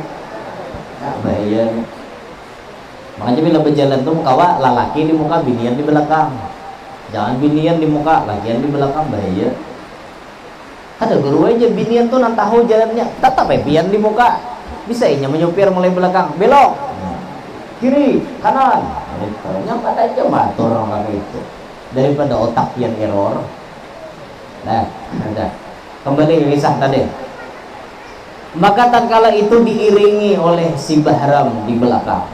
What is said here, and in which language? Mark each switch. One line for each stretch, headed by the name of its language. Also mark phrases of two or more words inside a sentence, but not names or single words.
Indonesian: Ya, bahaya.
Banjar: Makanya bila berjalan tuh kawa lalaki di muka, binian di belakang. Jangan binian di muka, lagian di belakang bahaya. Ada guru aja binian tuh nang tahu jalannya, tetap pian di muka. Bisa inya menyupir mulai belakang, belok, kiri, kanan. Nyampe aja batur orang kayak itu. Daripada otak yang error.
Indonesian: Nah, ada. Kembali ke kisah tadi. Maka tatkala itu diiringi oleh si Bahram di belakang.